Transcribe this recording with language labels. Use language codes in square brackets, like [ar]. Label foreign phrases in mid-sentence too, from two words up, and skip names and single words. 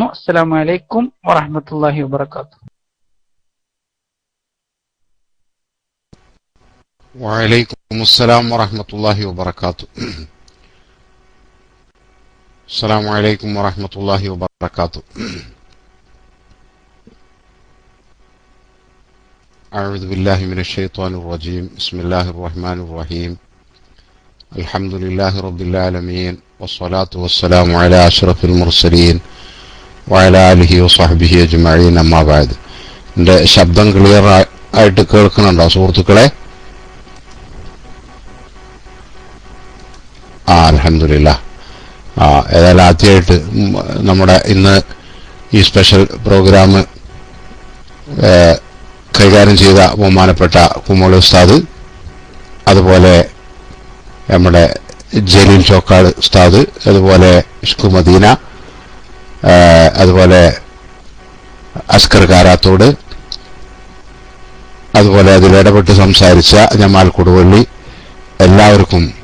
[ar] السلام عليكم ورحمة الله وبركاته. وعليكم السلام ورحمة الله وبركاته. السلام عليكم ورحمة الله وبركاته. أعوذ بالله من الشيطان الرجيم. بسم الله الرحمن الرحيم. الحمد لله رب العالمين والصلاة والسلام على أشرف المرسلين وعلى آله وصحبه أجمعين. أما بعد. [ml] എൻ്റെ ശബ്ദം ക്ലിയർ ആയിട്ട് കേൾക്കുന്നുണ്ടോ സുഹൃത്തുക്കളെ? [ar] അൽഹംദുലില്ലാഹ്. [ml] ഏതായാലും ആദ്യമായിട്ട് നമ്മുടെ ഇന്ന് ഈ [en] special program [ml] കൈകാര്യം ചെയ്ത ബഹുമാനപ്പെട്ട കുമ്മോളി ഉസ്താദ്, അതുപോലെ നമ്മുടെ ജലീൽ ചോക്കാട് ഉസ്താദ്, അതുപോലെ ഇഷ്കു മദീന, അതുപോലെ അസ്കർ കാരാത്തോട്, അതുപോലെ അതിലിടപെട്ട് സംസാരിച്ച ജമാൽ കൊടുവള്ളി, എല്ലാവർക്കും